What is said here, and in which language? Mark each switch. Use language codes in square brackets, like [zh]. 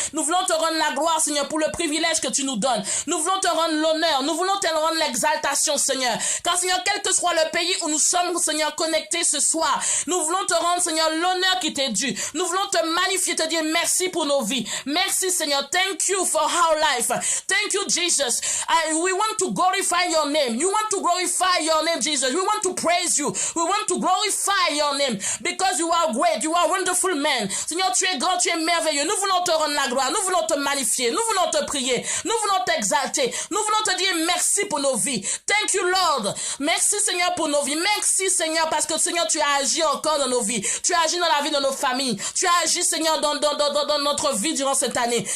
[fr] Nous voulons te rendre la gloire, Seigneur, pour le privilège que tu nous donnes. Nous voulons te rendre l'honneur. Nous voulons te rendre l'exaltation, Seigneur. Car, Seigneur, quel que soit le pays où nous sommes, Seigneur, connectés ce soir, nous voulons te rendre, Seigneur, l'honneur qui t'est dû. Nous voulons te magnifier, te dire merci pour nos vies. Merci, Seigneur. [en] Thank you for our life. Thank you, Jesus. We want to glorify your name. You want to glorify your name, Jesus. We want to praise you. We want to glorify your name because you are great. You are wonderful man. [fr] Seigneur, tu es grand, tu es merveilleux. Nous voulons te rendre la gloire. Nous voulons te magnifier. Nous voulons te prier. Nous voulons t'exalter. Nous voulons te dire merci pour nos vies. [en] Thank you, Lord. [fr] Merci, Seigneur, pour nos vies. Merci, Seigneur, parce que, Seigneur, tu as agi encore dans nos vies. Tu as agi dans la vie de nos familles. Tu as agi, Seigneur, dans notre vie durant cette année.